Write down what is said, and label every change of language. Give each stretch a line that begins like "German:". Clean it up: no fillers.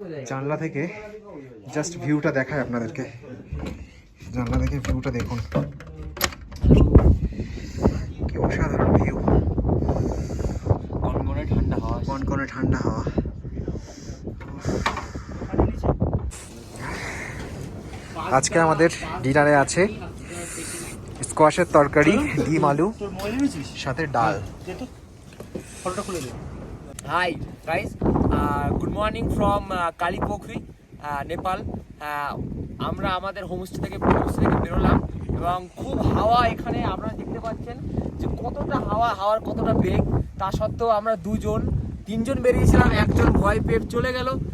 Bangla: জানলা থেকে জাস্ট ভিউটা দেখায় আপনাদেরকে, জানলা থেকে ভিউটা দেখুন, কি অসাধারণ ভিউ, কনকনে ঠান্ডা হাওয়া। আজকে আমাদের ডিনারে আছে স্কোয়াশের তরকারি, ডিম আলু, সাথে ডাল।
English: Hi guys, good morning from Kalipokhri, Nepal.
Bangla: আমরা আমাদের হোমস্টে থেকে বেরোলাম এবং খুব হাওয়া এখানে আপনারা দেখতে পাচ্ছেন যে কতটা হাওয়ার কতটা বেগ। তা সত্ত্বেও আমরা 3জন বেরিয়েছিলাম, একজন ভয় পেয়ে চলে গেল।